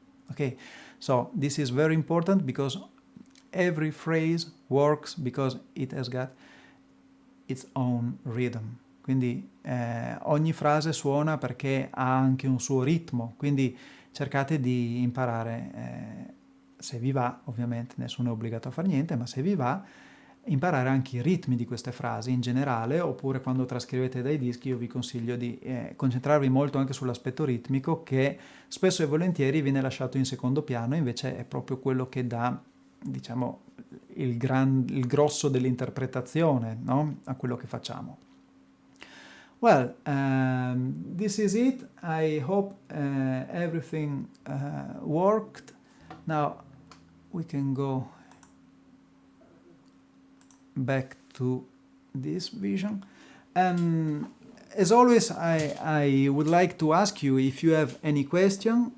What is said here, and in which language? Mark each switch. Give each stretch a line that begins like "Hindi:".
English: Okay, so this is very important because every phrase works because it has got its own rhythm.
Italian: Quindi ogni frase suona perché ha anche un suo ritmo, quindi cercate di imparare, se vi va, ovviamente nessuno è obbligato a fare niente, ma se vi va, imparare anche i ritmi di queste frasi in generale, oppure quando trascrivete dai dischi io vi consiglio di concentrarvi molto anche sull'aspetto ritmico, che spesso e volentieri viene lasciato in secondo piano, invece è proprio quello che dà, diciamo, il grosso dell'interpretazione, no? A quello che facciamo.
English: Well, this is it. I hope everything worked. Now we can go back to this vision. And as always, I would like to ask you if you have any question.